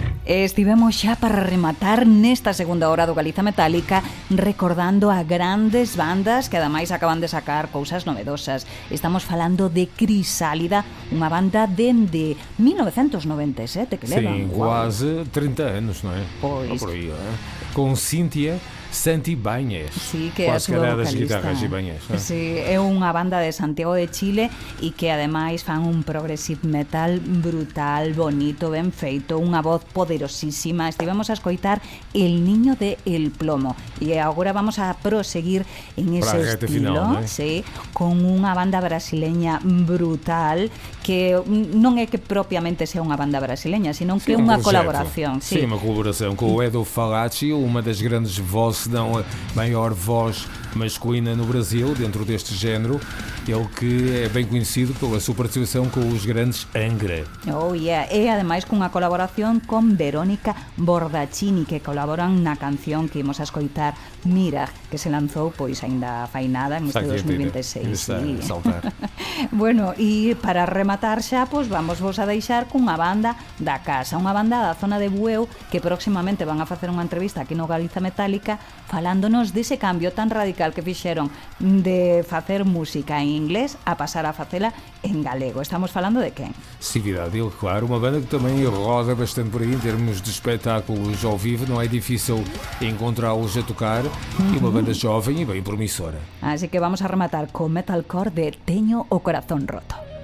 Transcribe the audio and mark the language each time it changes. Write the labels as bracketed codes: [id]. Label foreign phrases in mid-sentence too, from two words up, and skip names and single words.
[gl] Estivemos xa para rematar nesta segunda hora do Galiza Metálica recordando a grandes bandas que ademais acaban de sacar cousas novedosas. Estamos falando de Crisálida, unha banda dende 1997 que levan. [pt] Sim, quase 30 anos, não é? [gl] Pois. [pt] Por aí, com Cíntia Santibáñez. [gl] Sí, que é a [pt] quase [gl] súa [pt] das [gl] vocalista. [pt] guitarras Ibáñez. [gl] Sí, é unha banda de Santiago de Chile e que ademais fan un progressive metal brutal, bonito, ben feito, unha voz poderosísima. Estivemos a escoitar El Niño de El Plomo e agora vamos a proseguir en ese [pt] Para a reta [gl] estilo, final, non é? sí, con unha banda brasileña brutal que non é que propiamente sea unha banda brasileña, sino que é unha colaboración. [pt] Sim, uma colaboração com o Edo Falacci, uma das grandes vozes, não a maior voz masculina no Brasil, dentro deste género. Ele que é bem conhecido pela sua participação com os grandes Angra. [en] Oh, yeah. [gl] E ademais cunha colaboración con Verónica Bordachini, que colaboran na canción que imos a escoitar, Mira, que se lanzou pois aínda fai nada en este 2026. Sí. Bueno, e para rematar xa, pois vamos vos a deixar cunha banda da casa, unha banda da zona de Bueu que próximamente van a facer unha entrevista aquí no Galiza Metálica falándonos dese cambio tan radical que fixeron de facer música en inglés a pasar a facela en galego. Estamos falando de quen? [pt] Cidade dele, claro, uma banda que também roda bastante por aí em termos de espetáculos ao vivo, não é difícil encontrá-los a tocar, e uma banda jovem e bem promissora. [gl] Así que vamos a rematar con metalcore de Teño o Corazón Roto.